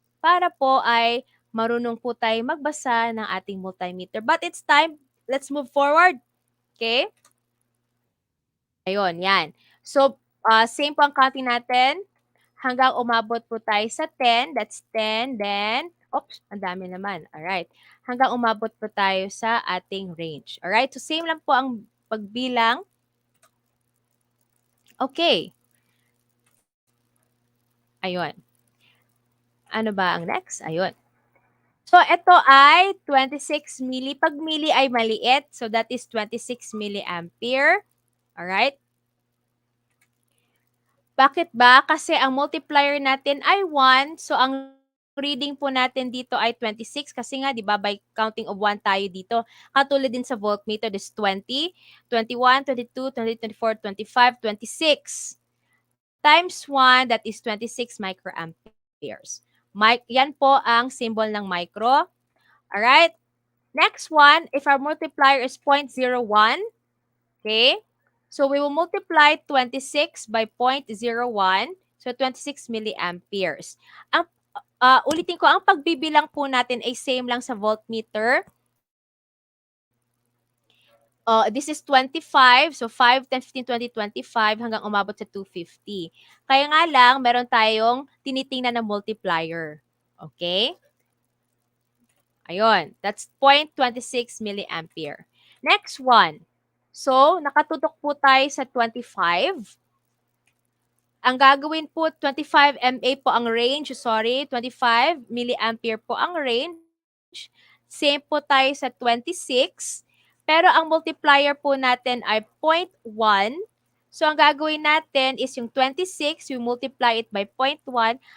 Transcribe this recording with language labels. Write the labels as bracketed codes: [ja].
[tl] para po ay marunong po tayo magbasa ng ating multimeter. [en] But it's time, let's move forward. [tl] Okay? Ayun, yan. So, same po ang counting natin hanggang umabot po tayo sa 10. That's 10. Then, oops, ang dami naman. Alright. Hanggang umabot po tayo sa ating range. Alright? So, same lang po ang pagbilang. [en] Okay. [tl] Ayun. Ano ba ang next? Ayun. So, ito ay 26 milli. Pag milli ay maliit. [en] So, that is 26 milliampere. [tl] Alright? Bakit ba? Kasi ang multiplier natin ay 1. So, ang reading po natin dito ay 26. Kasi nga, di ba, by counting of 1 tayo dito. Katulad din sa voltmeter, this 20, 21, 22, 23, 24, 25, 26. [en] Times 1, that is 26 microamperes. [tl] Yan po ang symbol ng micro. [en] Alright? Next one, if our multiplier is 0.01, okay? So we will multiply 26 by 0.01, so 26 milliamperes. [tl] Ang, ulitin ko, ang pagbibilang po natin ay same lang sa voltmeter. [en] This is 25, so 5, 10, 15, 20, 25 [tl] hanggang umabot sa [en] 250. [tl] Kaya nga lang, meron tayong tinitingnan na multiplier. Okay? [en] Ayun, that's 0.26 milliampere. [tl] Next one. So, nakatutok po tayo sa 25. Ang gagawin po, 25 mA po ang range. 25 milliampere po ang range. Same po tayo sa 26. Pero ang multiplier po natin ay 0.1. So, ang gagawin natin is yung 26, [en] you multiply it by [tl] 0.1.